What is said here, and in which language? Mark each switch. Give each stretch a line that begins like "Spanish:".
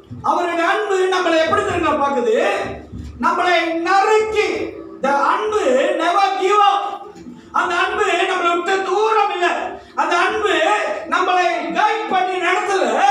Tamil: அவருடைய அன்பு நம்மளை எப்படி தெரியுமா பாக்குது? நம்மளை நறுக்கி.
English: the அன்பு never give up.
Tamil: அந்த அன்பு நம்மளை விட்டு தூரம் இல்லை. அந்த அன்பு நம்மளை கைட் பண்ணி நடத்தல.